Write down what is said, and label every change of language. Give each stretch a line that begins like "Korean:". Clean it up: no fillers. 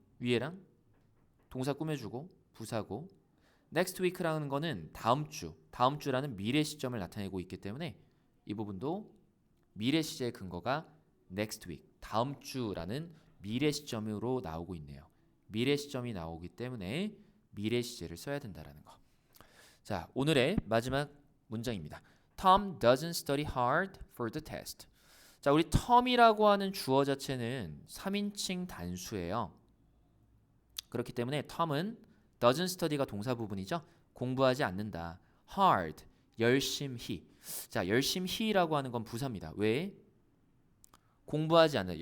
Korean: 위에랑 동사 꾸며주고 부사고. next week라는 거는 다음 주라는 미래 시점을 나타내고 있기 때문에 이 부분도 미래 시제의 근거가 next week, 다음 주라는 미래 시점으로 나오고 있네요. 미래 시점이 나오기 때문에 미래 시제를 써야 된다라는 거. 자, 오늘의 마지막 문장입니다.
English: Tom doesn't study hard for the test.
Korean: 자, 우리 Tom이라고 하는 주어 자체는 3인칭 단수예요. 그렇기 때문에 Tom은 doesn't study가 동사 부분이죠. 공부하지 않는다. hard, 열심히. 자, 열심히라고 하는 건 부사입니다. 왜? 공부하지 않는다.